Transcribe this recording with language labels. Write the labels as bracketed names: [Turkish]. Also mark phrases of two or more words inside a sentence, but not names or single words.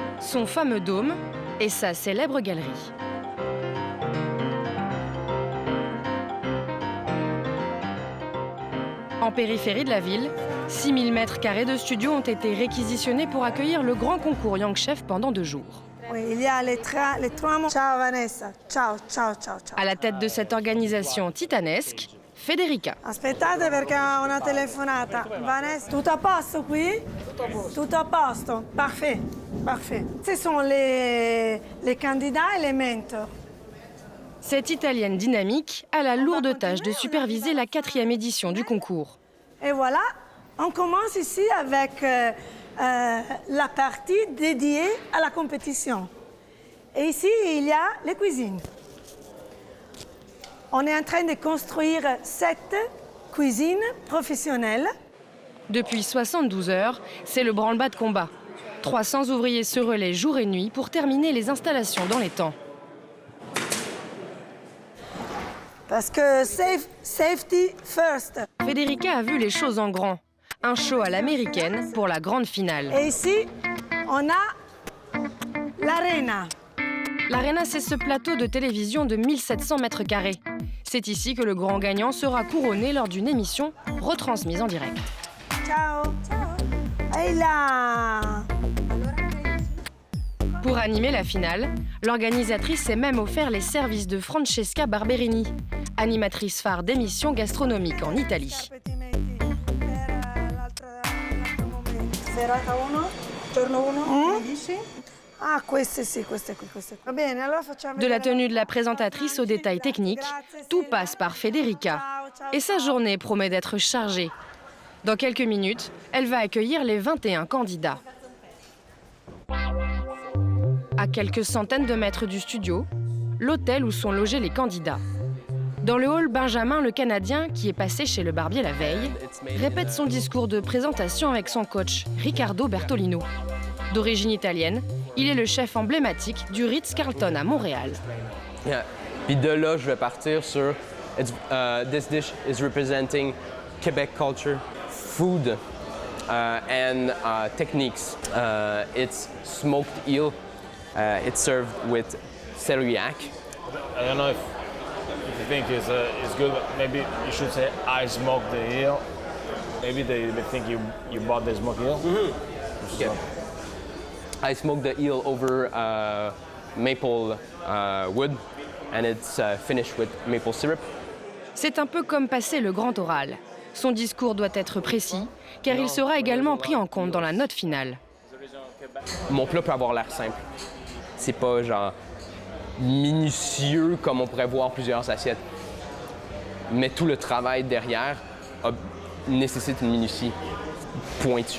[French] son fameux dôme et sa célèbre galerie. En périphérie de la ville, 6000 mètres carrés de studios ont été réquisitionnés pour accueillir le grand concours Young Chef pendant 2 jours. Oui, il y a les trois mots. [Italian] Ciao Vanessa, ciao, ciao, ciao, ciao. [French] À la tête de cette organisation titanesque, Federica. [Italian] Aspettate perché ho una telefonata. Vanessa, tutto a posto qui? Tutto a posto, [French] parfait, parfait. Ce sont les candidats et les mentors. Cette Italienne dynamique a la lourde tâche de superviser la 4e édition du concours. Et voilà, on commence ici avec la partie dédiée à la compétition. Et ici, il y a les cuisines. On est en train de construire 7 cuisines professionnelles. Depuis 72 heures, c'est le branle-bas de combat. 300 ouvriers se relaient jour et nuit pour terminer les installations dans les temps. Parce que [English] safety first. [French] Federica a vu les choses en grand. Un show à l'américaine pour la grande finale. Et ici, on a l'Arena. L'Arena, c'est ce plateau de télévision de 1700 mètres carrés. C'est ici que le grand gagnant sera couronné lors d'une émission retransmise en direct. [Italian] Ciao, ciao. [French] Et là. Pour animer la finale, l'organisatrice s'est même offert les services de Francesca Barberini, animatrice phare d'émissions gastronomiques en Italie. [Italian] Serata 1, giorno 1, mi dici? Ah, queste sì, queste qui. Va bene, allora facciamo [French] De la tenue de la présentatrice aux détails techniques, tout passe par Federica. Et sa journée promet d'être chargée. Dans quelques minutes, elle va accueillir les 21 candidats. À quelques centaines de mètres du studio, l'hôtel où sont logés les candidats. Dans le hall, Benjamin, le Canadien, qui est passé chez le barbier la veille, répète son discours de présentation avec son coach, Riccardo Bertolino. D'origine italienne, il est le chef emblématique du Ritz-Carlton à Montréal. [English] Yeah. [French] Puis de là, je vais partir sur [English] this dish is representing Quebec culture, food and techniques. It's smoked eel. It's served with celeriac. I don't know if you think it's good, but maybe you should say I smoked the eel. Maybe they think you bought the smoked eel. Mm-hmm. Okay. I smoked the eel over maple wood, and it's finished with maple syrup. [French] C'est un peu comme passer le grand oral. Son discours doit être précis, car il sera également pris en compte dans la note finale. Mon plat peut avoir l'air simple. C'est pas genre minutieux comme on pourrait voir plusieurs assiettes. Mais tout le travail derrière nécessite une minutie pointue.